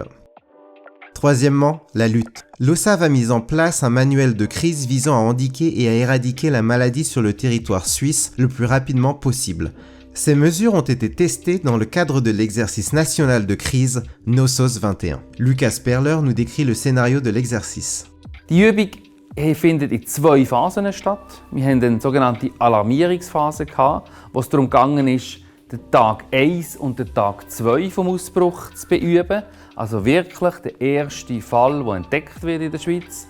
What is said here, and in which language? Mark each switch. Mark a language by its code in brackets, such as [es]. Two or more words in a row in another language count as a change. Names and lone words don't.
[fr] Troisièmement, la lutte. L'OSAV a mis en place un manuel de crise visant à endiguer et à éradiquer la maladie sur le territoire suisse le plus rapidement possible. Ces mesures ont été testées dans le cadre de l'exercice national de crise NOSOS 21. Lukas Perler nous décrit le scénario de l'exercice. [de] Die Übung findet in 2 Phasen statt. Wir haben eine sogenannte Alarmierungsphase, wo es darum ging, den Tag 1 und den Tag 2 vom Ausbruch zu beüben. Also wirklich der erste Fall, der entdeckt wird in der Schweiz.